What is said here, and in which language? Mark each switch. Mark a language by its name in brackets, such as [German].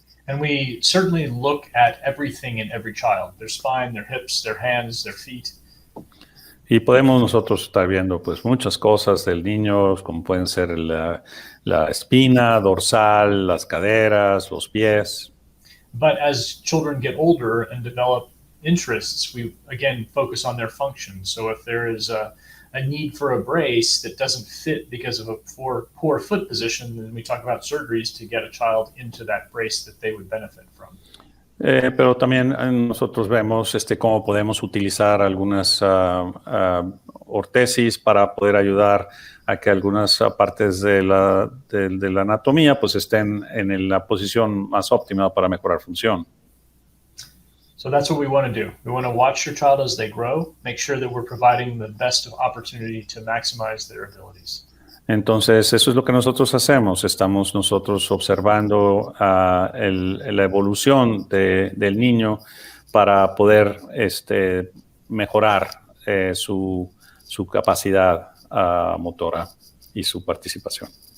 [English] And we certainly look at everything in every child, their spine, their hips, their hands, their feet. [Spanish] Y podemos nosotros estar viendo pues muchas cosas del niño, como pueden ser la espina dorsal, las caderas, los pies. [English] But as children get older and develop interests, we again focus on their function. So if there is a need for a brace that doesn't fit because of a poor foot position, then we talk about surgeries to get a child into that brace that they would benefit from. [Spanish] Pero también nosotros vemos cómo podemos utilizar algunas ortesis para poder ayudar a que algunas partes de la anatomía pues estén en la posición más óptima para mejorar función. [English] So that's what we want to do. We want to watch your child as they grow, make sure that we're providing the best opportunity to maximize their abilities. [Spanish] Entonces, eso es lo que nosotros hacemos. Estamos nosotros observando la evolución del niño para poder mejorar su capacidad motora y su participación.